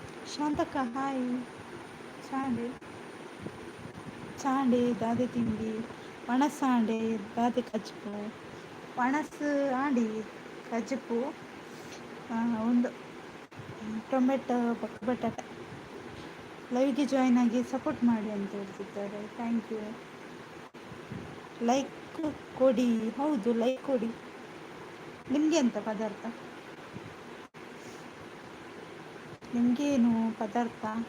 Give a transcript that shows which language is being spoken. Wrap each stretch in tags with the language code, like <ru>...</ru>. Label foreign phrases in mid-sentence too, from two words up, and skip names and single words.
<kn>ಶಾಂತಕ್ಕ ಹಾಯ್.</kn> <tcy>ಚಾಂಡೆ ಚಾಂಡೆ ದಾದೆ ತಿಂಡಿ ಪಣಸಾಂಡೆ ದಾದೆ ಕಚ್ಪು ಪಣಸ್ ಆಂಡಿ ಕಚ್ಪು ಒಂದು ಟೊಮೆಟೊ ಪಕ್ಕ ಬಟಾಟೆ.</tcy> <kn>ಲೈವ್ಗೆ ಜಾಯ್ನ್ ಆಗಿ ಸಪೋರ್ಟ್ ಮಾಡಿ ಅಂತ ಹೇಳ್ತಿದ್ದಾರೆ.</kn> <en>Thank you.</en> <kn>ಲೈಕ್ ಕೊಡಿ. ಹೌದು ಲೈಕ್ ಕೊಡಿ. ನಿಮಗೆ ಎಂತ ಪದಾರ್ಥ? ನಿಮಗೇನು ಪದಾರ್ಥ?</kn>